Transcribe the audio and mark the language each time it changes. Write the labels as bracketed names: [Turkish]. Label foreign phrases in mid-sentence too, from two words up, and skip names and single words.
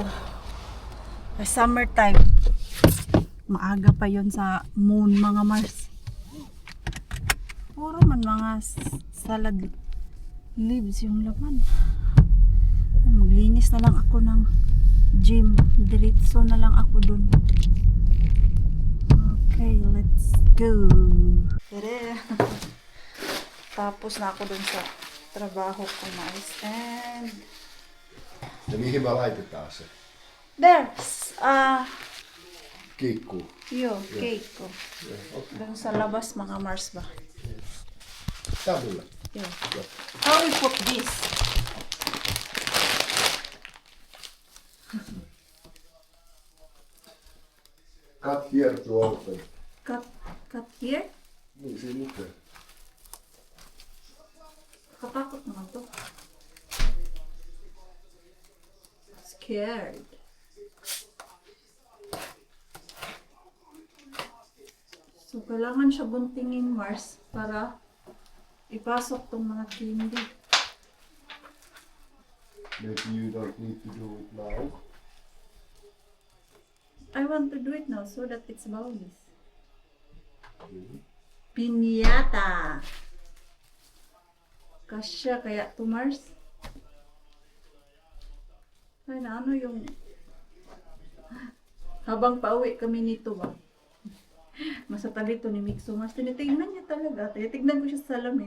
[Filipino] Summertime, maaga pa yon sa moon mga Mars. Puro man mga [English] salad leaves [Filipino] yung laman. Maglinis na lang ako ng gym. Diretso na lang ako dun. [English] Okay, let's go. [Finnish] Tere. [Filipino] Tapos na ako dun sa trabaho ko, Mars. [English] And [Finnish] Ja mihin me laitetaan se [English] there, [Finnish] kiikku? [Filipino] cake ko. Dun sa labas mga Mars ba? [Finnish] Tää mulle. [English] Yeah. How we put this? Cut here to open. Cut here? [Finnish] Niin siinä lukee. [Filipino] Katakot naman to. [English] Scared. So, [Filipino] kailangan siya buntingin, Mars, para ipasok tong mga candy. [English] Maybe you don't need to do it now. I want to do it now so that it's bonus. Piñata! [Filipino] Kasya kaya to, Mars? Ay, na ano yung... Habang pauwi kami nito ba? Nasa tabi to ni Mixo Mars. Tinitignan niya talaga. Tinitignan ko siya sa salamin.